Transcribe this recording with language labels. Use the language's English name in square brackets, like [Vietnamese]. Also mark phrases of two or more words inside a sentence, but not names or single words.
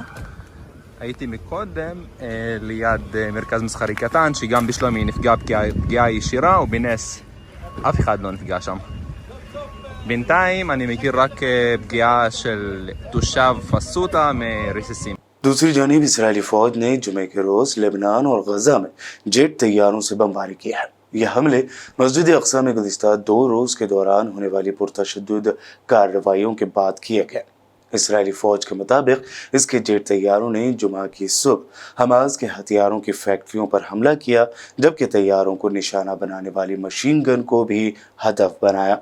[Hebrew] הייתי מקודם ליד מרכז מסחרי קטן שגם בשלומי נפגע פגיעה ישירה, ובנס אף אחד לא נפגע שם. בינתיים אני מכיר רק פגיעה של תושב פסוטה מרסיסים. [Urdu] دوسری جانب اسرائیلی فوج نے جمعے کے روز لبنان اور غزہ میں جیٹ طیاروں سے بمباری کی ہے. یہ حملے مسجد اقصیٰ میں گزشتہ 2 روز کے دوران ہونے والی پرتشدد کارروائیوں کے بعد کیے گئے. اسرائیلی فوج کے مطابق اس کے جیٹ طیاروں نے جمعہ کی صبح حماس کے ہتھیاروں کی فیکٹریوں پر حملہ کیا، جبکہ طیاروں کو نشانہ بنانے والی [English] machine gun [Urdu] کو بھی ہدف بنایا.